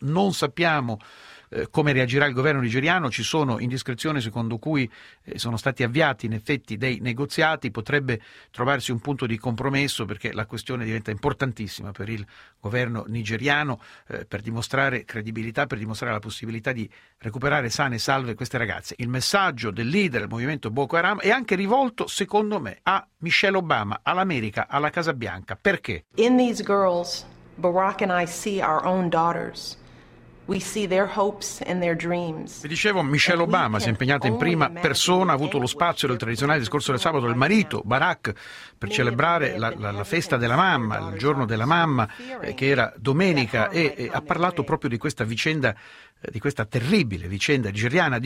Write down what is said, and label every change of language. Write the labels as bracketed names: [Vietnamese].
[Italian] Non sappiamo come reagirà il governo nigeriano, ci sono indiscrezioni secondo cui sono stati avviati in effetti dei negoziati, potrebbe trovarsi un punto di compromesso, perché la questione diventa importantissima per il governo nigeriano, per dimostrare credibilità, per dimostrare la possibilità di recuperare sane e salve queste ragazze. Il messaggio del leader del movimento Boko Haram è anche rivolto, secondo me, a Michelle Obama, all'America, alla Casa Bianca. Perché? [English] In these girls, Barack and I see our own daughters. We see their hopes and their dreams. [Italian] Vi dicevo, Michelle Obama si è impegnata in prima persona, ha avuto lo spazio del tradizionale discorso del sabato del marito, Barack, per celebrare la festa della mamma, il giorno della mamma, che era domenica, e ha parlato proprio di questa vicenda, di questa terribile vicenda nigeriana.